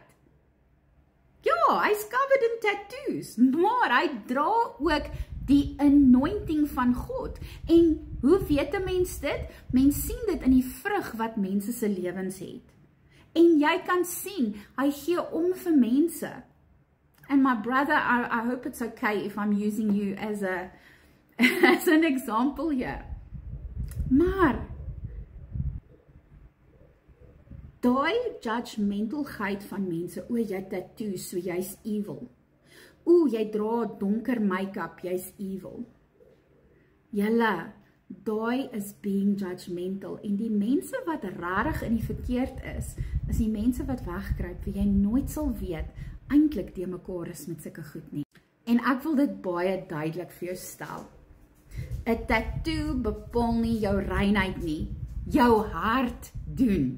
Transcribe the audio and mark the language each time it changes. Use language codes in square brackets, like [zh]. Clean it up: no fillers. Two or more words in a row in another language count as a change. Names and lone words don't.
[af] Ja, hy's [en] covered in tattoos, [af] maar hy dra ook die anointing van God. En hoe weet 'n mens dit? Mens sien dit in die vrug wat mense se lewens het. En jy kan sien, hy gee om vir mense. [en] And my brother, I hope it's okay if I'm using you as an example here. [af] Maar daai judgmentalheid van mense, o, jy tattoos, so jy's evil. O, jy dra donker make-up, jy's evil. Julle, daai is [en] being judgmental. [af] En die mense wat rarig in die verkeerd is die mense wat wegkruip, wie jy nooit sal weet, eintlik te mekaar is met sulke goed nie. En ek wil dit baie duidelik vir jou stel. 'n Tattoo bepaal nie jou reinheid nie, jou hart doen.